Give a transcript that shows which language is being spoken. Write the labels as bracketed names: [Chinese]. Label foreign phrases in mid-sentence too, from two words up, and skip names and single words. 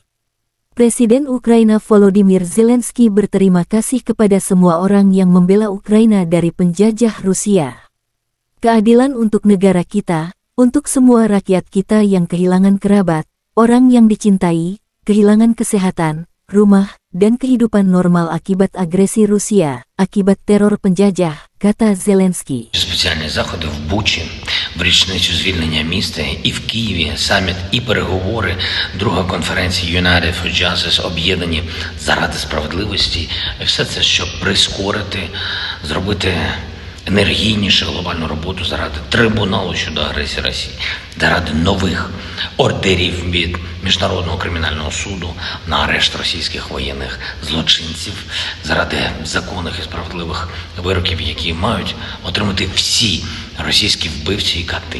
[Indonesian] Presiden Ukraina Volodymyr Zelensky berterima kasih kepada semua orang yang membela Ukraina dari penjajah Rusia. Keadilan untuk negara kita, untuk semua rakyat kita yang kehilangan kerabat, orang yang dicintai, kehilangan kesehatan, rumah, dan kehidupan normal akibat agresi Rusia, akibat teror penjajah, kata Zelensky. [Ukrainian] Спеціальні заходи в Бучі, в річницю звільнення міста, і в Києві саміт, і переговори, друга конференція United for Justice, об'єднані заради справедливості. Все це, щоб прискорити, зробити енергійніше глобальну роботу заради трибуналу щодо агресії Росії, заради нових ордерів від Міжнародного кримінального суду на арешт російських воєнних злочинців, заради законних і справедливих вироків, які мають отримати всі російські вбивці і кати.